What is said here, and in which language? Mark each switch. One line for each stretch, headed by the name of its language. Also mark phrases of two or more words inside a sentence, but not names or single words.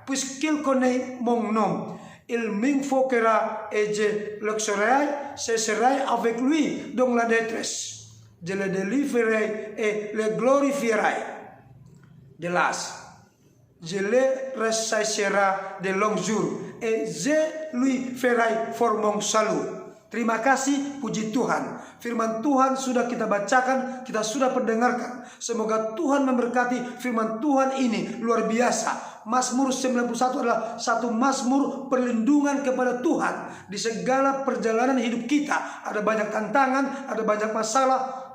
French: Puisqu'il connaît mon nom, il m'invoquera et je l'exaucerai, je serai avec lui dans la détresse. Je le délivrerai et le glorifierai. De l'âge, je le ressaisserai de longs jours et je lui ferai for mon salut.
Indonesian: Terima kasih, puji Tuhan. Firman Tuhan sudah kita bacakan, kita sudah pendengarkan. Semoga Tuhan memberkati firman Tuhan ini luar biasa. Mazmur 91 adalah satu mazmur perlindungan kepada Tuhan. Di segala perjalanan hidup kita, ada banyak tantangan, ada banyak masalah.